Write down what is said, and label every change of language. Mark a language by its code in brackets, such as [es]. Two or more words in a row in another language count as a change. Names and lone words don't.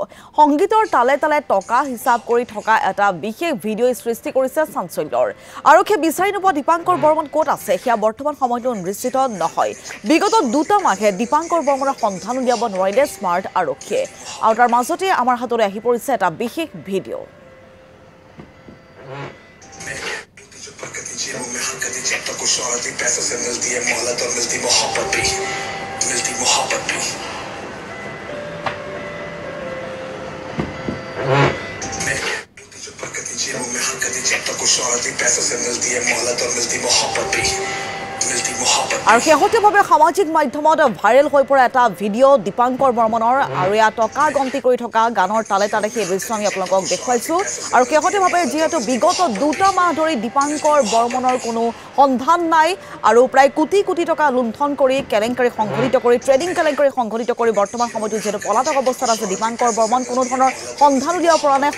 [as] সংগীতৰ তালে তালে টকা হিচাপ কৰি থকা এটা বিশেষ ভিডিঅ'ই সৃষ্টি কৰিছে চাঞ্চল্যৰ। আৰক্ষীয়ে বিচাৰি নোপোৱা দীপাংকৰ বৰ্মন ক'ত আছে সেয়া বৰ্তমান সময়তো নিশ্চিত নহয়। বিগত 2টা মাহে দীপাংকৰ বৰ্মনৰ সন্ধান উলিয়াব নোৱাৰিলে স্মাৰ্ট আৰক্ষীয়ে। আৰু তাৰ মাজতে আমাৰ হাতলৈ আহি পৰিছে এটা বিশেষ ভিডিঅ'। [hi] में हरकत जब तक कुछ शोहरत पैसों से मिलती है मोहलत और मिलती मोहब्बत भी में हरकत जब तक कुछ शोहरत पैसों से मिलती है मोहलत और मिलती मोहब्बत भी [as] আৰু শেহতীয়াভাৱে সামাজিক মাধ্যমত ভাইৰেল হৈ পৰা এটা ভিডিঅ' দীপাংকৰ বৰ্মনৰ আৰু এয়া টকা গন্তি কৰি থকা গানৰ তালে তালে সেই দৃশ্য আমি আপোনালোকক দেখুৱাইছোঁ। আৰু শেহতীয়াভাৱে যিহেতু বিগত 2টা মাহ ধৰি দীপাংকৰ বৰ্মনৰ কোনো সন্ধান নাই আৰু প্ৰায় কোটি কোটি টকা লুণ্ঠন কৰি কেলেংকাৰী সংঘটিত কৰি ট্ৰেডিং কেলেংকাৰী সংঘটিত কৰি বৰ্তমান সময়তো যিহেতু পলাতক অৱস্থাত আছে দীপাংকৰ বৰ্মন, কোনো ধৰণৰ সন্ধান উলিয়াব পৰা নাই।